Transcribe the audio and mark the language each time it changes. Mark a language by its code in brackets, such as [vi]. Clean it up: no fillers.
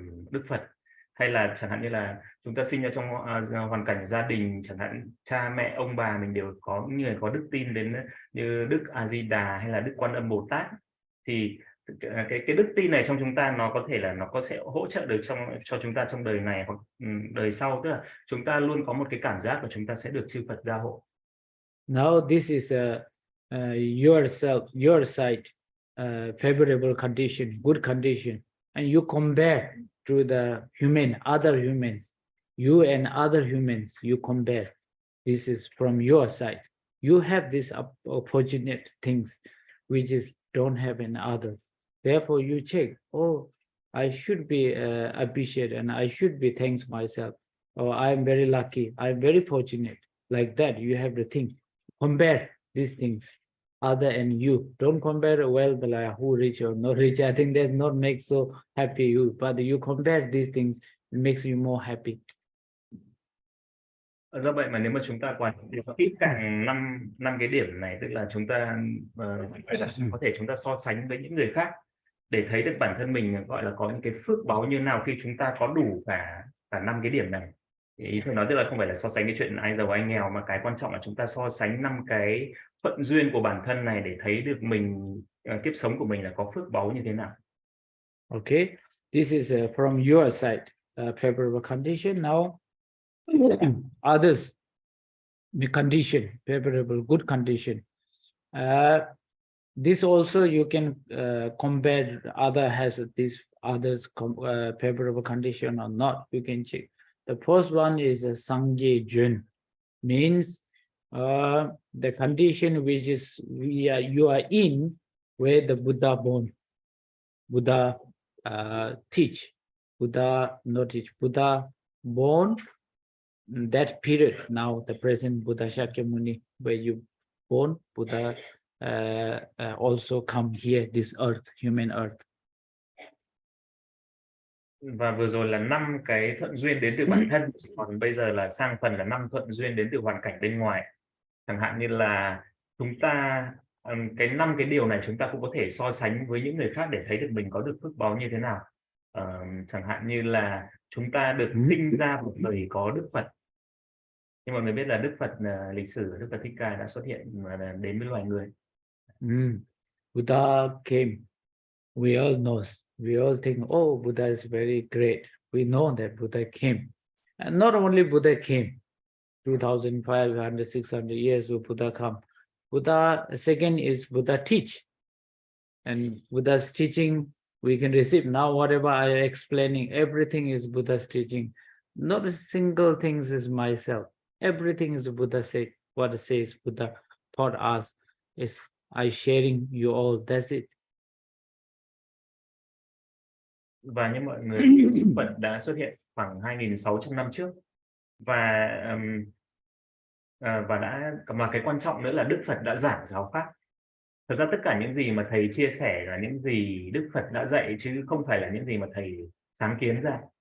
[vi] Đức Phật, hay là chẳng hạn như là chúng ta sinh ra trong hoàn cảnh gia đình, chẳng hạn cha mẹ ông bà mình đều có người có đức tin đến như Đức A Di Đà hay là Đức Quan Âm Bồ Tát, thì cái đức tin này trong chúng ta nó có thể là nó sẽ hỗ trợ được cho chúng ta trong đời này hoặc đời sau, tức là chúng ta luôn có một cái cảm giác là chúng ta sẽ được chư Phật gia hộ. [en] Now this is your side, favorable condition, good condition, and you compare to the other humans, you and other humans, you compare. This is from your side. You have these opportunate things which is don't have in others. Therefore, you check. Oh, I should be appreciated, and I should be thanks myself. Oh, I'm very lucky. I'm very fortunate. Like that, you have to think. Compare these things, other and you. Don't compare wealth like who rich or not rich. I think that not makes so happy you, but you compare these things, it makes you more happy. [vi] Do vậy mà nếu mà chúng ta quản kỹ càng năm cái điểm này, tức là chúng ta có thể chúng ta so sánh với những người khác để thấy được bản thân mình gọi là có những cái phước báu như nào khi chúng ta có đủ cả 5 cái điểm này. Thì ý tôi nói tức là không phải là so sánh cái chuyện ai giàu ai nghèo, mà cái quan trọng là chúng ta so sánh 5 cái thuận duyên của bản thân này để thấy được mình kiếp sống của mình là có phước báu như thế nào. [en] Okay, this is from your side, favorable condition. Now, others, the condition, favorable, good condition. This also you can compare, other has this others favorable condition or not, you can check. The first one is a Sangye Jun, means the condition which is you are in, where the Buddha born, Buddha teach, Buddha not teach, Buddha born, that period. Now the present Buddha Shakyamuni, where you born, Buddha also come here, this earth, human earth. [vi] Và vừa rồi là 5 cái thuận duyên đến từ bản thân, còn bây giờ là sang phần là 5 thuận duyên đến từ hoàn cảnh bên ngoài. Chẳng hạn như là chúng ta cái 5 cái điều này chúng ta cũng có thể so sánh với những người khác để thấy được mình có được phước báu như thế nào. Chẳng hạn như là chúng ta được sinh ra một đời có Đức Phật. Nhưng mọi người biết là Đức Phật, lịch sử Đức Phật Thích Ca đã xuất hiện đến với loài người. [en] Buddha came. We all know. We all think, oh, Buddha is very great. We know that Buddha came. And not only Buddha came, 2,500, 600 years of Buddha come. Buddha, second is Buddha teach. And Buddha's teaching, we can receive. Now, whatever I am explaining, everything is Buddha's teaching. Not a single thing is myself. Everything is Buddha said. What says Buddha taught us is I sharing you all. That's it. [vi] Và như mọi người, Phật đã xuất hiện khoảng 2.600 năm trước. Và và cái quan trọng nữa là Đức Phật đã giảng giáo pháp. Thực ra tất cả những gì mà thầy chia sẻ là những gì Đức Phật đã dạy, chứ không phải là những gì mà thầy sáng kiến ra.